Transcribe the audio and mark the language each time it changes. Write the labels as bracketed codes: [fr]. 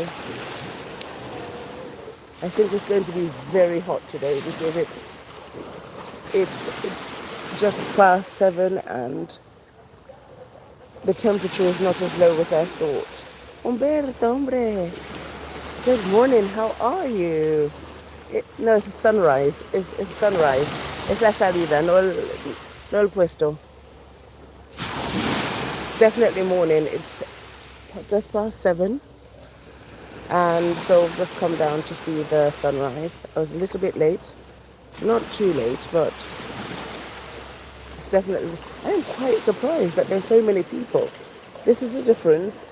[en] I think it's going to be very hot today because it's just past 7 and the temperature is not as low as I thought. Humberto, [es] hombre. [en] Good morning, how are you? No, it's a sunrise. It's sunrise. [es] Es la salida, no el puesto. [en] It's definitely morning. It's just past 7. And so I've just come down to see the sunrise. I was a little bit late. Not too late, but it's definitely... I'm quite surprised that there's so many people. This is the difference.